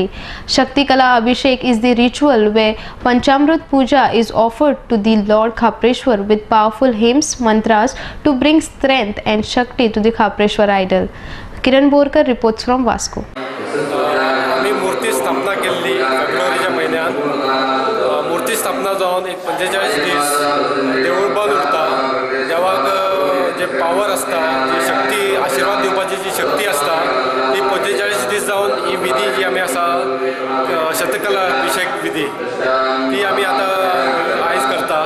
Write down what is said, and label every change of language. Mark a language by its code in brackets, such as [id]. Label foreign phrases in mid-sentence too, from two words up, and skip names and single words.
[en] Shakti Kala Abhishek is the ritual where Panchamrit Puja is offered to the Lord Khapreshwar with powerful hymns, mantras to bring strength and Shakti to the Khapreshwar idol. Kiran Borkar reports from Vasco. [kok] आम्ही मूर्ती स्थापना केली फेब्रुवारीच्या महिन्यात. मूर्ती स्थापना जावन जावन एक 45 दीस देवूळ बंद उरता. देवाक जे पावर आसता, जी शक्ती, आशिर्वाद दिवपाची जी शक्ती आसता, ती 45 दीस जावन ही विधी जी आमी आसा शतकला अभिषेक विधी ती आमी आतां आयज करता.